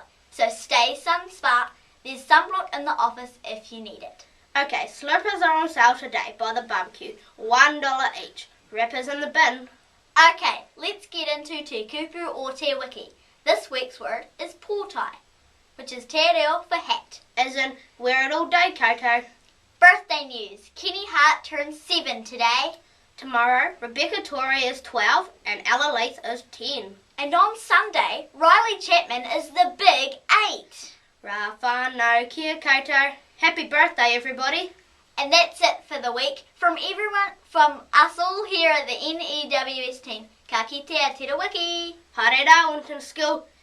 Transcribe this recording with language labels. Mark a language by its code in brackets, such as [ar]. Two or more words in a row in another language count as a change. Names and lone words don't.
[en] So stay sunsmart. There's sunblock in the office if you need it. Okay, Slurpers are on sale today by the barbecue, $1 each. Wrappers in the bin. Okay, let's get into [mi] Te Kupu [en] or [mi] Te Wiki. [en] This week's word is potae, which is [mi] te reo [en] for hat. As in, wear it all day, koutou. Birthday news. Kenny Hart turns 7 today. Tomorrow, Rebecca Torrey is 12 and Ella Leith is 10. And on Sunday, Riley Chapman is the big 8. [mi] Ra whānau kia koutou. [en] Happy birthday, everybody. And that's it for the week. From us all here at the N.E.W.S team. [mi] Ka kite a te Wiki. Haere rā, Winton School.